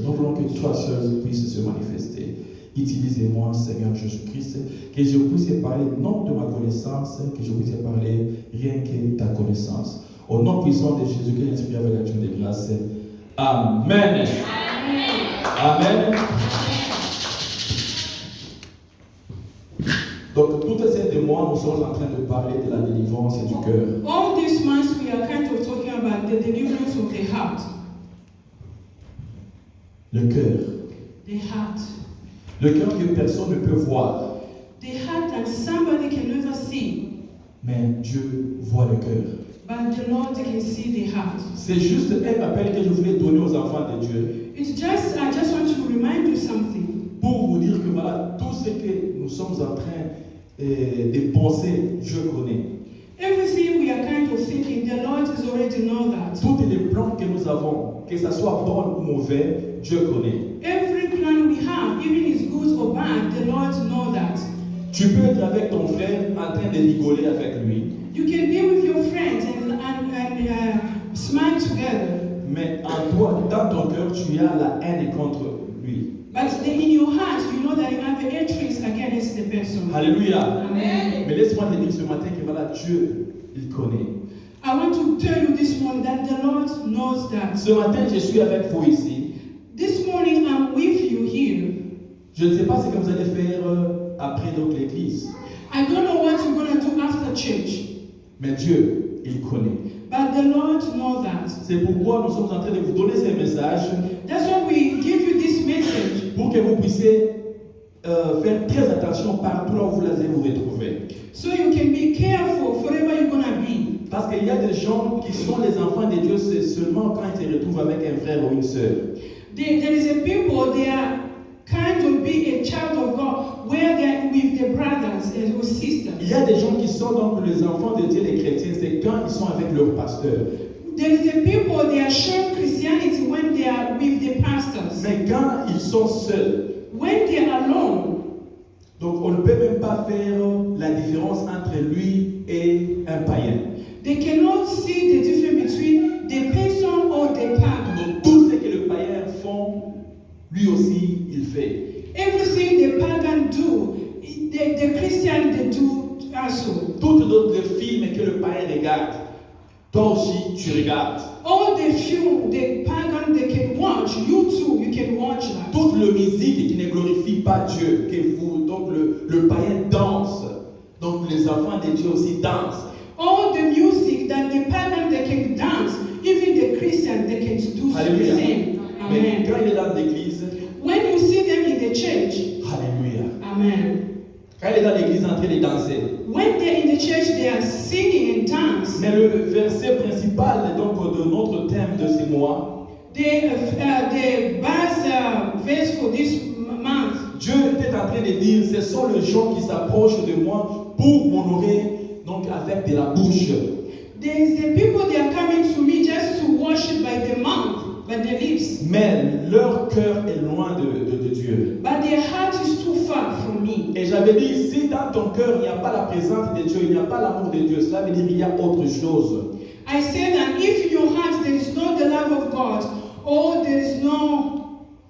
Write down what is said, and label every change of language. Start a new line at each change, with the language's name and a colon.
French: Nous voulons que toi seul puisses se manifester. Utilisez-moi, Seigneur Jésus-Christ, que je puisse parler non de ma connaissance, que je puisse parler rien que ta connaissance. Au nom puissant de Jésus-Christ, l'Esprit avec l'action de grâce. Amen. Amen. Amen. Donc, toutes ces mois, nous sommes en train de parler de la délivrance du cœur.
English: All these months we are kind of talking about the deliverance of the heart.
French: Le cœur.
English: The heart.
French: Le cœur que personne ne peut voir.
English: The heart that somebody can never see.
French: Mais Dieu voit le cœur.
English: But the Lord can see the heart.
French: C'est juste un appel que je voulais donner aux enfants de Dieu.
English: I just want to remind you something.
French: Pour vous dire que voilà, tout ce que nous sommes en train de penser, Dieu connaît.
English: Everything we are kind of thinking, the Lord is already know that.
French: Tous les plans que nous avons, que ce soit bon ou mauvais, Dieu connaît.
English: Every plan we have, even if it's good or bad, the Lord know that.
French: Tu peux être avec ton frère en train de rigoler avec lui.
English: You can be with your friends and smile together.
French: Mais en toi, dans ton cœur, tu as la haine contre lui.
English: But in your heart, you know that you have a hatred against the person. Alléluia. Amen.
French: Mais laisse-moi te dire ce matin que voilà, Dieu, il connaît.
English: I want to tell you this morning that the Lord knows that.
French: Ce matin, je suis avec vous ici.
English: This morning, I'm with you here.
French: Je ne sais pas ce que vous allez faire après donc l'église.
English: I don't know what you're going to do after church.
French: Mais Dieu, il connaît.
English: But the Lord knows that.
French: C'est pourquoi nous sommes en train de vous donner ces messages.
English: That's why we give you this message.
French: Pour que vous puissiez faire très attention partout là où vous allez vous retrouver.
English: So you can be careful wherever you're going to be.
French: Parce qu'il y a des gens qui sont les enfants de Dieu, c'est seulement quand ils se retrouvent avec un frère ou une sœur.
English: There is a people, they are kind of be a child of God where they are with their brothers and sisters.
French: Il y a des gens qui sont donc les enfants de Dieu, les chrétiens, c'est quand ils sont avec leur pasteur.
English: There is a people, they are showing Christianity when they are with the pastors.
French: Mais quand ils sont seuls,
English: when they are alone,
French: donc on ne peut même pas faire la différence entre lui et un païen.
English: they cannot see the difference between the person or the pagan.
French: Donc tout ce que les païens font, lui aussi il fait.
English: Everything the pagan do, the Christian they do also.
French: Toutes d'autres films que le païen regarde, toi aussi tu regardes.
English: All the film the pagan they can watch, you too, you can watch that.
French: Toute la musique qui ne glorifie pas Dieu, que vous, donc le païen danse, donc les enfants de Dieu aussi dansent.
English: All the music that the pagan they can dance, even the Christian they can do the Alléluia. same.
French: Mais Amen. quand il est dans l'église,
English: When you see them in the church, alléluia. amen.
French: Quand il est dans l'église en train de danser.
English: When they're in the church, they are singing and dance.
French: Mais le verset principal donc, de notre thème de ce mois,
English: The base verse for this month,
French: Dieu était en train de dire, ce sont les gens qui s'approchent de moi pour m'honorer donc avec de la bouche.
English: there's the people they are coming to me just to worship by the mouth, by the lips.
French: Mais leur cœur est loin de Dieu.
English: But their heart is too far from me.
French: Et j'avais dit, si dans ton cœur il n'y a pas la présence de Dieu, il n'y a pas l'amour de Dieu, cela veut dire qu'il y a autre chose.
English: I said that if in your heart there is not the love of God, or there is no